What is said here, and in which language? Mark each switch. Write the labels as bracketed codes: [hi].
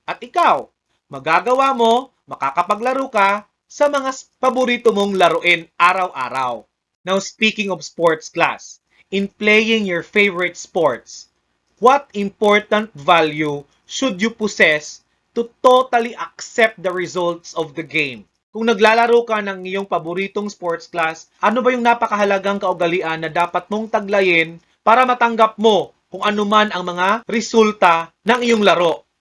[tl] At ikaw, magagawa mo, makakapaglaro ka sa mga paborito mong laruin araw-araw. [en] Now, speaking of sports class, in playing your favorite sports, what important value should you possess to totally accept the results of the game? [tl] Kung naglalaro ka ng iyong paboritong sports class, ano ba yung napakahalagang kaugalian na dapat mong taglayin para matanggap mo kung ano man ang mga resulta ng iyong laro?